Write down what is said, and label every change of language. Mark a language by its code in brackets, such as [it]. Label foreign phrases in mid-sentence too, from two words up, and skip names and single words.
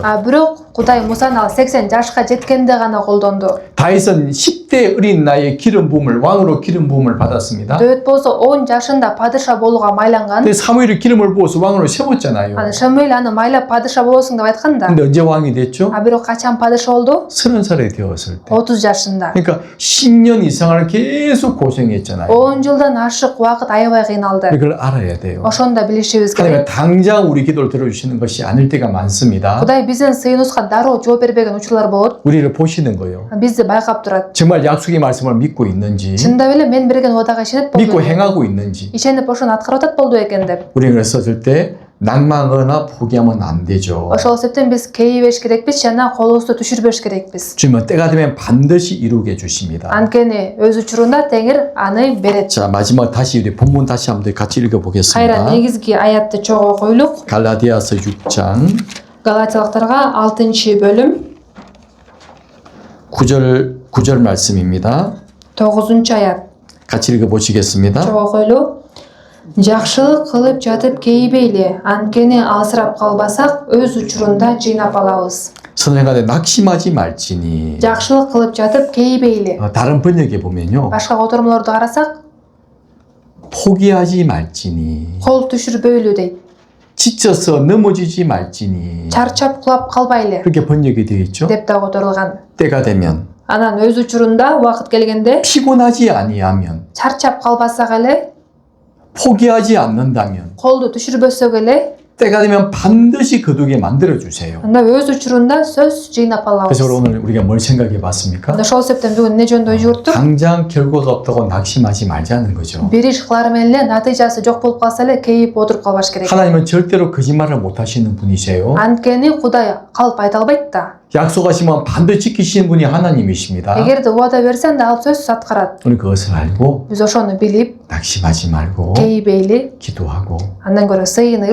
[ky] Бирок Кудай Мусаны ал 80 жашка жеткенде гана колдонду. [ko] 다윗은 10대 어린 나이에 기름 부음을 왕으로 기름 부음을 받았습니다. [ky] Дөт болсо 10 жашында падыша болууга майланган. [ko] 근데 사무엘이 기름을 부어서 왕으로 세웠잖아요. [ky] Шамуэл аны майлап падыша болосуң деп айткан да. [ko] 근데 언제 왕이 됐죠? [ky] Бирок качан падыша болду? [ko] 30살에 되었을 때. [ky] 30 жашында. [ko] 그러니까 10년 이상을 계속 고생했잖아요. [ky] 10 жылдан ашык убакыт аябай кыйналды. [ko] 이걸 알아야 돼요. [ky] Ошондо билишибиз [ko] 하나님은 [ky] керек. [ko] 당장 우리 기도를 들어주시는 것이 아닐 때가 많습니다. [ky] Кудай биздин сыйыныбызга дароо жооп бербеген учурлар болот. [ko] 우리를 보시는 거예요. [ky] Бизди байкап турат. [ko] 정말 약속의 말씀을 믿고 있는지, [ky] Чындап эле мен берген уадага ишенет [ko] 믿고 [ky] болду. [ko] 행하고 있는지. [ky] Ишенип ошону аткарып атат болду экен деп. [ko] 우리는 그래서 쓸 때 낭망하거나 포기하면 안 되죠. [ky] Ошол себептен биз кейибеш керекпиз жана колубузду түшүрбөш керекпиз. [ko] 주님은 때가 되면 반드시 이루게 해주십니다. [ky] Анткени өз учурунда Теңир аны берет. [ko] 자, 마지막 다시 우리 본문 다시 한번 같이 [ky] Кайра [ko] 읽어보겠습니다. [ky] негизги аятты чогуу койлук. [ko] 갈라디아서 6장 [ky] Галатиялыктарга 6-бөлүм [ko] 9절 말씀입니다. [ky] 9-аят. [ko] 같이 읽어보시겠습니다. [ky] Чогуу койлу. Жакшылык кылып жатып кейбейли, анткени алсырап калбасак өз учурунда жыйнап алабыз. [ko] 선행하되 낙심하지 말지니. [ky] Жакшылык кылып жатып кейбейли. [ko] 다른 번역에 보면요. [ky] Башка котормолорду карасак, [ko] 포기하지 말지니. [ky] кол түшүрбөйлү дейт. [ko] 지쳐서 넘어지지 말지니. [ky] Чарчап кулап калбайлы [ko] 그렇게 번역이 되어 있죠. [ky] деп да которулган. [ko] 때가 되면 [ky] Анан өз учурунда убакыт келгенде [ko] 피곤하지 아니하면 [ky] чарчап калбасак эле, [ko] 포기하지 않는다면 [ky] колду түшүрбөсөк эле, [ko] 때가 되면 반드시 거두게 만들어 주세요. [ky] анда өз учурунда сөз жыйнап [ko] 그래서 [ky] алабыз. [ko] 오늘 우리가 뭘 생각해 봤습니까? [ky] Анда ошол себептен бүгүн эмне жөнүндө ой жүгүрттүк? [ko] 당장 결과가 없다고 낙심하지 말자는 거죠. [ky] Бир иш кылар менен эле натыйжасы жок болуп калса эле кейип отуруп калбаш керек. [ko] 하나님은 절대로 거짓말을 못 하시는 분이세요. [ky] Анткени Кудай калп айта албайт да. [ko] 약속하시면 반드시 지키시는 분이 하나님이십니다. [ky] Эгерде убада берсе анда ал сөзсүз аткарат. [ko] 우리 그것을 알고 [ky] Биз ошону билип, [ko] 낙심하지 말고 [ky] кейбейли, [ko] 기도하고 [ky] андан көрө сыйынып,